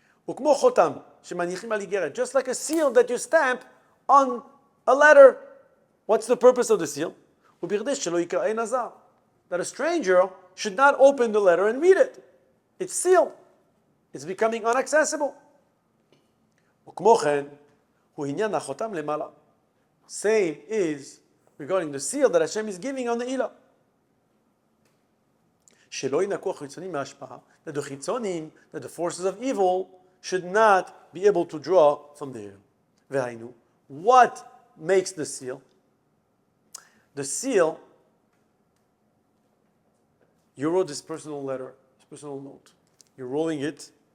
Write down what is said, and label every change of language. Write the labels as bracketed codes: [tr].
[he] וכמו חותם שמניחים על איגרת, [en] just like a seal that you stamp on a letter. What's the purpose of the seal? [he] ובכדי שלא יקרא נזר, [en] that a stranger should not open the letter and read it. It's sealed. It's becoming inaccessible. [he] וכמו כן, הוא עניין החותם למעלה. [en] Same is regarding the seal that Hashem is giving on the Ne'ilah. [he] שלא ינקו החיצונים מההשפעה, [en] that the חיצונים, that the forces of evil should not be able to draw from there. והיינו, what makes the seal? The seal, you wrote this personal letter, this personal note. You're rolling it.